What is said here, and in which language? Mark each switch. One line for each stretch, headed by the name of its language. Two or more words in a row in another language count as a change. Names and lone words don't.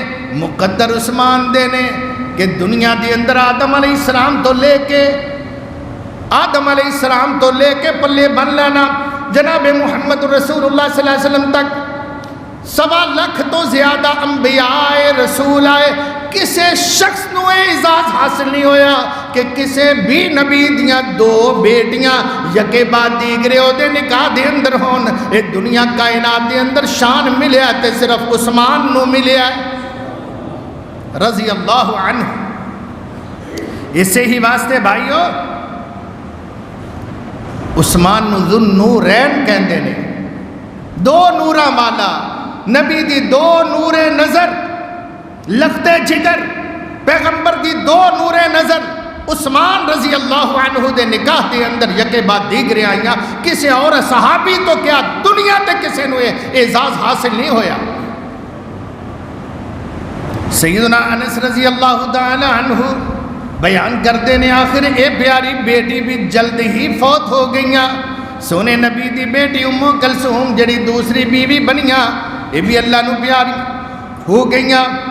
Punjabi: مقدر عثمان دے نے کہ دنیا دے اندر آدم
Arabic: علیہ السلام
Punjabi: تو لے کے آدم
Arabic: علیہ السلام
Punjabi: تو لے کے پلے بن لینا جناب محمد
Arabic: رسول اللہ صلی اللہ علیہ وسلم
Punjabi: تک 1.25 لاکھ تو زیادہ انبیاء آئے، رسول آئے، کسے شخص نو اعزاز حاصل نہیں ہویا کہ کسے بھی نبی دیاں 2 بیٹیاں
Persian: یکے بعد دیگرے
Punjabi: او دے نکاح دے اندر ہون۔ اے دنیا کائنات دے اندر شان ملیا تے صرف عثمان نو ملیا
Arabic: رضی اللہ عنہ۔
Punjabi: اسے ہی واسطے بھائیو عثمان نو ذو النورین کہندے نے، 2 نوراں والا، نبی دی 2 نور نظر، لخت جگر، پیغمبر دی 2 نور نظر عثمان
Arabic: رضی اللہ عنہ
Punjabi: دے نکاح دے اندر
Persian: یکے بعد دیگرے
Punjabi: آئیاں۔ کسے اور صحابی تو کیا دنیا تے کسے نو اعزاز حاصل نہیں ہویا۔ سیدنا انس
Arabic: رضی اللہ تعالی عنہ
Punjabi: بیان کرتے نے آخر اے پیاری بیٹی بھی جلد ہی فوت ہو گئیاں۔ سونے نبی دی بیٹی ام کلثوم جڑی دوسری بیوی بنیاں یہ بھی اللہ نو پیاری ہو گئیاں۔